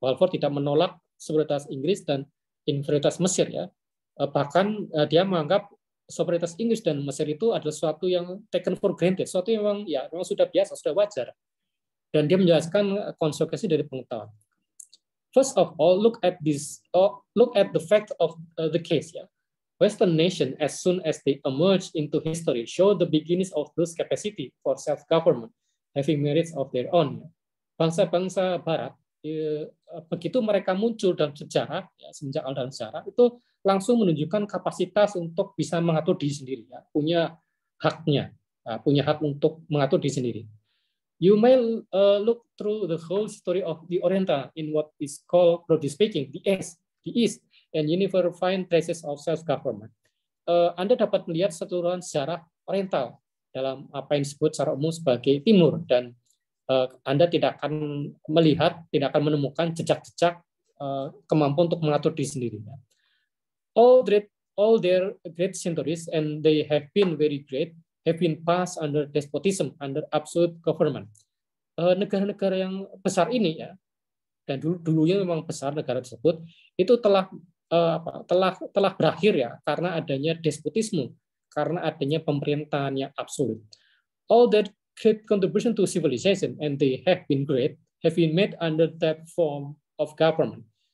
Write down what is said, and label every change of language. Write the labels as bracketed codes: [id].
[id] Balfour tidak menolak superioritas Inggris dan inferioritas Mesir ya. Bahkan dia menganggap superioritas Inggris dan Mesir itu adalah sesuatu yang [en] taken for granted, [id] sesuatu yang memang sudah biasa, sudah wajar. Dan dia menjelaskan konsekuensi dari pengetahuan. [en] First of all, look at the fact of the case ya. Western nation as soon as they emerge into history show the beginnings of those capacity for self-government, having merits of their own. [id] Bangsa-bangsa Barat begitu mereka muncul dalam sejarah, ya, semenjak awal dalam sejarah itu langsung menunjukkan kapasitas untuk bisa mengatur diri sendiri, ya, punya haknya, punya hak untuk mengatur diri sendiri. [en] You may look through the whole story of the Oriental in what is called, broadly speaking, the East, and you never find traces of self-government. [id] Anda dapat melihat seluruhan sejarah oriental dalam apa yang disebut secara umum sebagai timur, dan Anda tidak akan melihat, tidak akan menemukan jejak-jejak kemampuan untuk mengatur diri sendiri. [en] All their great centuries, and they have been very great, have been passed under despotism, under absolute government. [id] Negara-negara yang besar ini ya, dan dulunya memang besar negara tersebut, itu telah berakhir ya karena adanya despotisme, karena adanya pemerintahan yang absolut. [en] All that great contribution to civilization, and they have been great, have been made under that form of government.